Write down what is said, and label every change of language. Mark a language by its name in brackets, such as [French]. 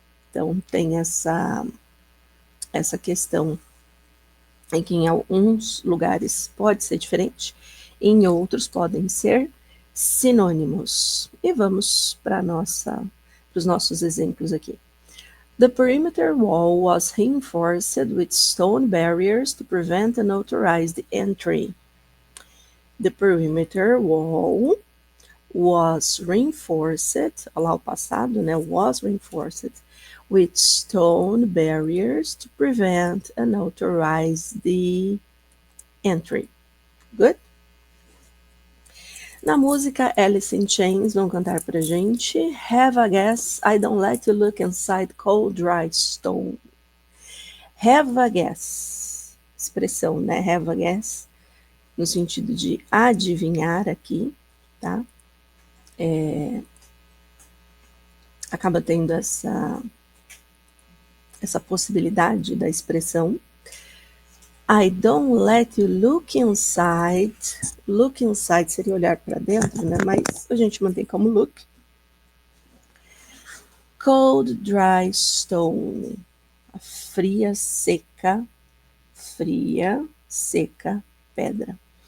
[Portuguese] Então, tem essa questão em que em alguns lugares pode ser diferente, em outros podem ser sinônimos. E vamos para os nossos exemplos aqui. [English] The perimeter wall was reinforced with stone barriers to prevent unauthorized entry. The perimeter wall was reinforced, [Portuguese] olha lá o passado, né? [English] Was reinforced with stone barriers to prevent unauthorized entry. Good? [Portuguese] Na música, Alice in Chains vão cantar pra gente [English] Have a guess, I don't let you look inside cold dry stone. Have a guess, [Portuguese] expressão, né? Have a guess, no sentido de adivinhar aqui, tá? Acaba tendo essa possibilidade da expressão. [English] I don't let you look inside. Look inside [Portuguese] seria olhar para dentro, né? Mas a gente mantém como look. [English] Cold, dry stone. [Portuguese] A fria, seca pedra.